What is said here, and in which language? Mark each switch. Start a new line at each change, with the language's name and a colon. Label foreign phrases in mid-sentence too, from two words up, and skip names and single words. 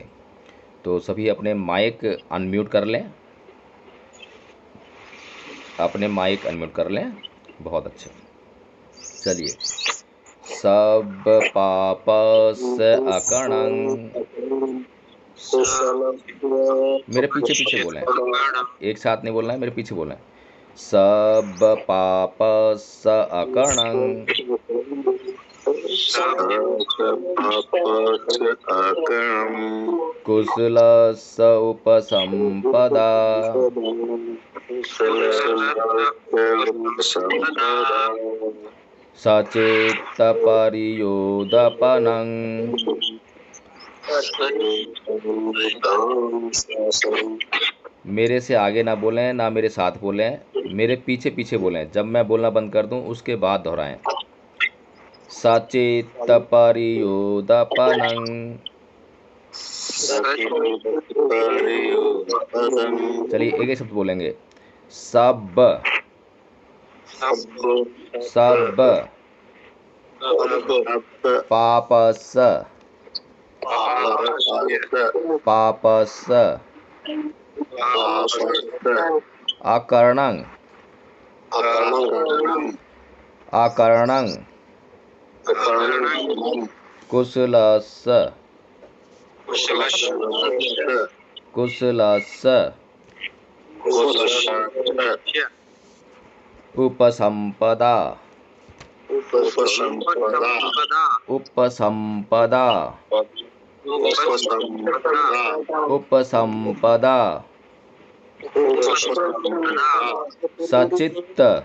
Hindi: तो सभी अपने माइक अनम्यूट कर लें, अपने माइक अनम्यूट कर लें। बहुत अच्छे, चलिए।
Pali: सब पापस अकणं,
Hindi: मेरे पीछे पीछे बोलें, एक साथ नहीं बोलना है, मेरे पीछे बोलें।
Pali: सब पापस अकणं, कुशलस्य उपसंपदा, सचेत परियोदपनं।
Hindi: मेरे से आगे ना बोलें, ना मेरे साथ बोलें, मेरे पीछे पीछे बोलें। जब मैं बोलना बंद कर दूं उसके बाद दोहराएं।
Pali: सचेत परियोदपनं।
Hindi: चलिए एक एक शब्द बोलेंगे।
Pali: सब सब पापस पापस अकर्णं अकर्णं कुशलस् कुशलस् उपसंपदा उपसंपदा उपसंपदा सचित्त